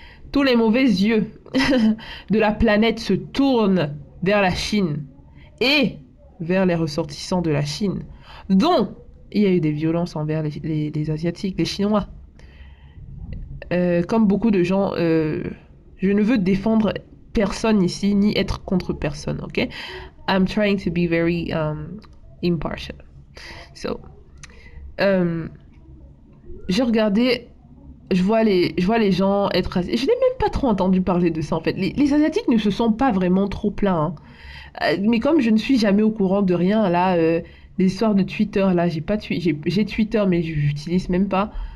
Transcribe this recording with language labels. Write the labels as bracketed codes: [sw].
[fr] Tous les mauvais yeux de la planète se tournent vers la Chine et vers les ressortissants de la Chine, dont il y a eu des violences envers les Asiatiques, les Chinois. Comme beaucoup de gens, je ne veux défendre personne ici, ni être contre personne, ok? [en] I'm trying to be very impartial. [fr] So, euh, j'ai regardé, je vois les gens être racistes. Je n'ai même pas trop entendu parler de ça en fait. Les Asiatiques ne se sont pas vraiment trop plaints, hein. Mais comme je ne suis jamais au courant de rien, là, les histoires de Twitter, là, j'ai Twitter, mais je n'utilise même pas.